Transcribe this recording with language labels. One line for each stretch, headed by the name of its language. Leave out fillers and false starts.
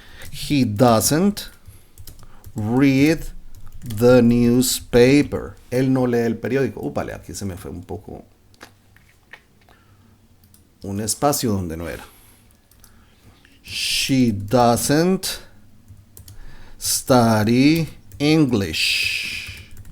English: He doesn't read the newspaper.
Spanish: Él no lee el periódico. Vale, aquí se me fue un poco un espacio donde no era.
English: She doesn't study English.